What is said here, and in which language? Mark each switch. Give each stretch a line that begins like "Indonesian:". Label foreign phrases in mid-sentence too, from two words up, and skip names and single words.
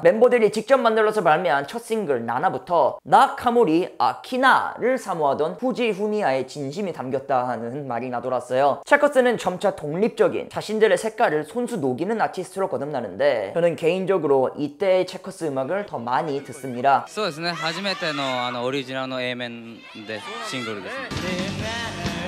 Korean: 멤버들이 직접 만들어서 발매한 첫 싱글 나나부터 나카모리 아키나를 사모하던 후지 후미야의 진심이 담겼다 하는 말이 나돌았어요. 체커스는 점차 독립적인 자신들의 색깔을 손수 녹이는 아티스트로 거듭나는데 저는 개인적으로 이때의 체커스 음악을 더 많이 듣습니다.
Japanese: そうですね、初めてのオリジナルの A 面でシングルですね。